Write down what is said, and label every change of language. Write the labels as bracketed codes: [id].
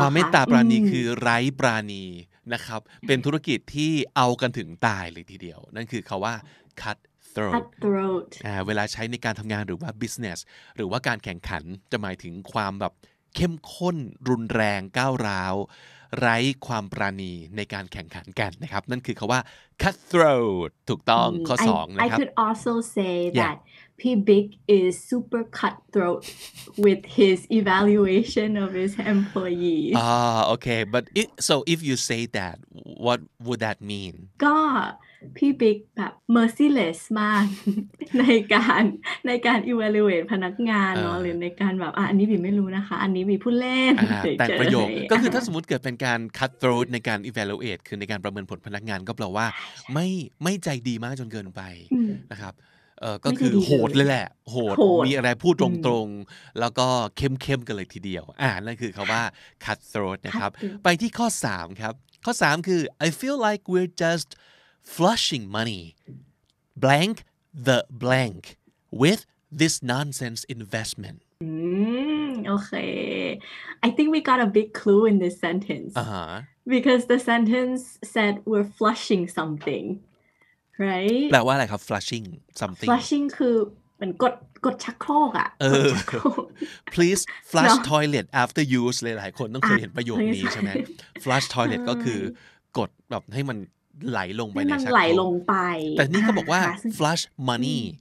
[th] ความเมตตาปราณีคือไร้ปราณีนะครับเป็นธุรกิจที่เอากันถึงตายเลยทีเดียวนั่นคือคำว่า cutthroat เวลาใช้ในการทำงานหรือว่า business หรือว่าการแข่งขันจะหมายถึงความแบบเข้มข้นรุนแรงก้าวร้าวไร้ความปราณีในการแข่งขันกันนะครับนั่นคือคำว่า cutthroat ถูกต้องข้อ2นะครับ [en] I could also say that P Big is super cutthroat with his evaluation of his employees okay but so if you say that what would that mean [th] ก็พี่บิ๊กแบบ merciless มาก ในการ evaluate พนักงานเนาะหรือในการแบบอันนี้บีไม่รู้นะคะอันนี้บีพูดเล่น แต่งประโยคก็คือถ้าสมมติเกิดเป็นการ cutthroat ในการ evaluate คือในการประเมินผลพนักงานก็แปลว่าไม่ใจดีมากจนเกินไปนะครับก็คือโหดเลยแหละโหดมีอะไรพูดตรงๆแล้วก็เข้มกันเลยทีเดียวนั่นคือคำว่า cutthroat นะครับไปที่ข้อ3ครับข้อ3คือ [en] I feel like we're just flushing money blank the blank with this nonsense investment Okay I think we got a big clue in this sentence because the sentence said we're flushing something right [th] แปลว่าอะไรครับ [en] flushing something [th] flushing คือเหมือนกดชักโครกอ่ะ [en] please flush toilet after use [th] หลายๆคนต้องเคยเห็นประโยคนี้ใช่ไหม [en] flush toilet [th] ก็คือกดแบบให้มันไหลลงไปในชักโครก ไหลลงไป แต่นี่เขาบอกว่า [en] flush money